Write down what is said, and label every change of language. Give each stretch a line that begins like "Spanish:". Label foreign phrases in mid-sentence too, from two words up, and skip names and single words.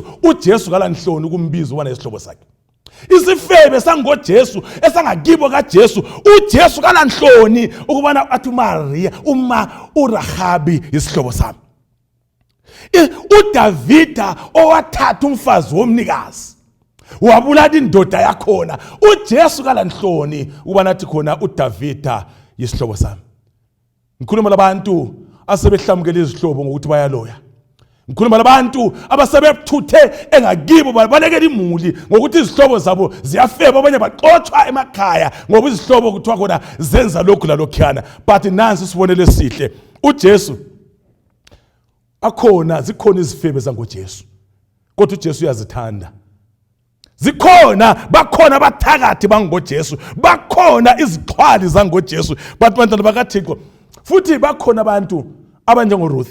North Ndebele: uJesu kalanhloni ukumbiza ubana isihlobo sakhe. Isifebe sangoJesu esangakibo kaJesu, uJesu kalanhloni ukubana athi uMaria uRahabi isihlobo sami. uDavida owathatha umfazi womnikazi wabulala indoda yakhona, uJesu kalanhloni ubana athi khona uDavida isihlobo sami. Ngikhuluma labantu asebehlamukela izihlobo ngokuthi bayaloya. Ngikhuluma labantu abasebethuthe engakibo balekela imuli ngokuthi izihlobo zabo ziyafeba, abanye baxothwa emakhaya ngoba izihlobo kuthiwa khona zenza lokhu lalokhuyana. But nansi sibonele sihle, uJesu zikhona izifebe zangoJesu, kodwa uJesu uyazithanda. Bakhona abathakathi bangoJesu, bakhona izixhwali zangoJesu. But bantwana bakaThixo, futhi bakhona abantu abanjengoRuth.